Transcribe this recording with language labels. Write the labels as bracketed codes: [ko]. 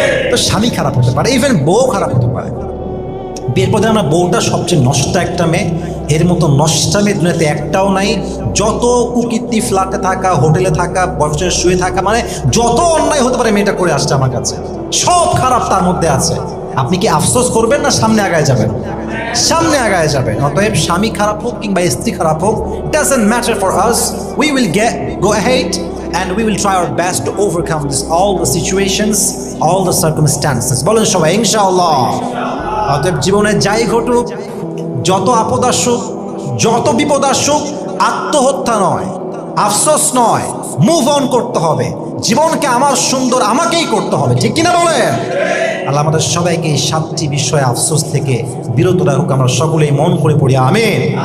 [bn] তো স্বামী খারাপ হতে পারে, ইভেন বউ খারাপ হতে পারে। বিয়ের পরে আমরা বউটা সবচেয়ে নষ্ট একটা মেয়ে, এর মতো নষ্টা মেয়ে দুনিয়াতে একটাও নাই। যত কুকীর্তি, ফ্ল্যাটে থাকা, হোটেলে থাকা, বয়ফ্রেন্ডের শুয়ে থাকা, মানে যত অন্যায় হতে পারে মেয়েটা করে আসছে আমার কাছে, সব খারাপ তার মধ্যে আছে। আপনি কি আফসোস করবেন না সামনে আগায় যাবেন? সামনে আগায় যাবেন। অতএব স্বামী খারাপ হোক [en] কিংবা স্ত্রী খারাপ হোক, doesn't matter for us, we will go ahead and we will try our best to overcome all the situations, all the circumstances। [bn] বলেন সবাই ইনশাআল্লাহ। অতএব জীবনে যাই ঘটুক, যত আপদ আসুক, যত বিপদ আসুক, আত্মহত্যা নয়, আফসোস নয়, মুভ অন করতে হবে। জীবনকে আমার সুন্দর আমাকেই করতে হবে, ঠিক কিনা বলেন? আল্লাহ আমাদের সবাইকে এই 7টি বিষয়ে আফসোস থেকে বিরত রাখুক। আমরা সকলেই মন করে পড়ি আমিন।